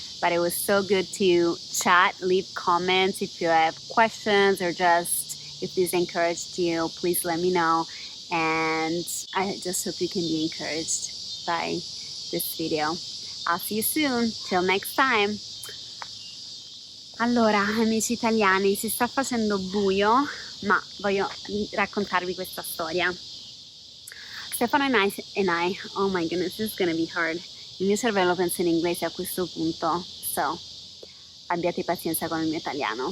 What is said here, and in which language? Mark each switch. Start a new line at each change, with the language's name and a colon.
English: But it was so good to chat. Leave comments if you have questions, or just if this encouraged you, please let me know. And I just hope you can be encouraged by this video. I'll see you soon. Till next time.
Italian: Allora, amici italiani, si sta facendo buio, ma voglio raccontarvi questa storia.
English: Stefano and I, oh my goodness, this is gonna be hard.
Italian: Il mio cervello pensa in inglese a questo punto, so abbiate pazienza con il mio italiano.